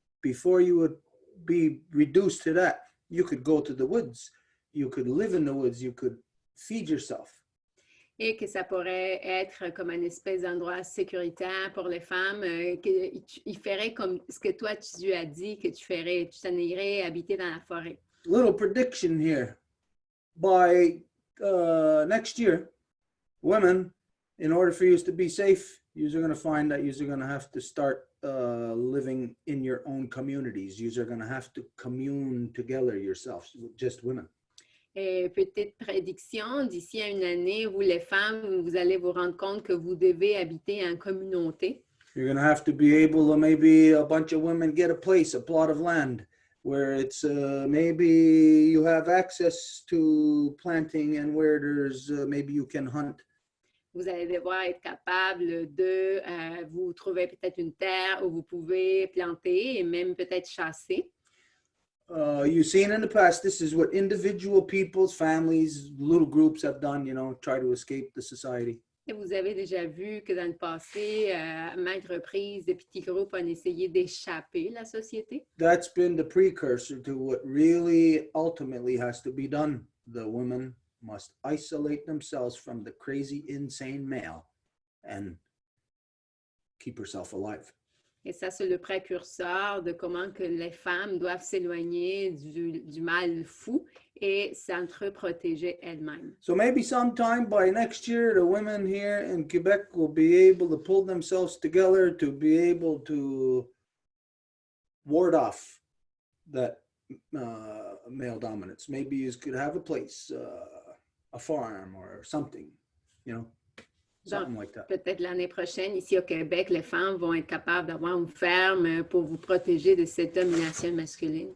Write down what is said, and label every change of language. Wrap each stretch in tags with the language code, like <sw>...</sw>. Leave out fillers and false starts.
<en>Before you would be reduced to that, you could go to the woods, you could live in the woods, you could feed yourself.</en> <fr>Et que ça pourrait être comme une espèce d'endroit sécuritaire pour les femmes, qu'il ferait comme ce que toi tu as dit que tu ferais, tu t'en irais habiter dans la forêt.</fr> <en>Little prediction here. By next year, women, in order for you to be safe, you're going to find that you're going to have to start living in your own communities. You're going to have to commune together yourselves, just women.</en> <fr>Et petite prédiction, d'ici à une année, vous les femmes, vous allez vous rendre compte que vous devez habiter en communauté.</fr> <en>You're going to have to be able to, maybe a bunch of women get a place, a plot of land, where it's maybe you have access to planting and where there's maybe you can hunt.</en> <fr>Vous allez devoir être capable de vous trouver peut-être une terre où vous pouvez planter et même peut-être chasser.</fr> <en>You've seen in the past, this is what individual people's families, little groups have done, you know, try to escape the society.</en> <fr>Et vous avez déjà vu que dans le passé, à maintes reprises, des petits groupes ont essayé d'échapper la société.</fr> <en>That's been the precursor to what really ultimately has to be done. The women must isolate themselves from the crazy, insane male and keep herself alive.</en> <fr>Et ça, c'est le précurseur de comment que les femmes doivent s'éloigner du mal fou et s'entreprotéger elles-mêmes.</fr> <en>So maybe sometime by next year, the women here in Quebec will be able to pull themselves together to be able to ward off that male dominance. Maybe you could have a place, a farm or something, you know.</en> <fr>Donc, peut-être l'année prochaine, ici au Québec, les femmes vont être capables d'avoir une ferme pour vous protéger de cette domination masculine.</fr>